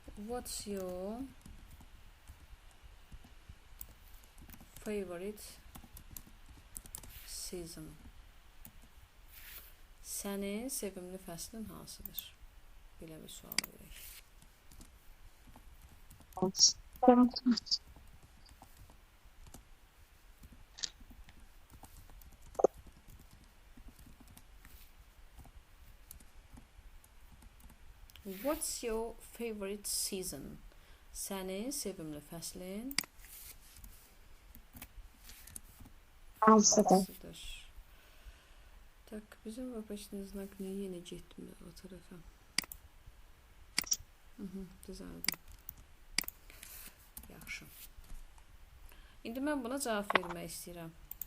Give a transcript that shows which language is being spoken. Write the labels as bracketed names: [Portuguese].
[English] What's your favorite season? [Azerbaijani] Sənin sevimli fəslin hansıdır? Belə bir sual verək. [English] What's your favorite season? [Azerbaijani] Sənin sevimli fəslin hansıdır? Tak, bizim vapachный знак niyə yenə getmir o tərəfə? Düzəldi. Yaxşı. İndi mən buna cavab vermək istəyirəm.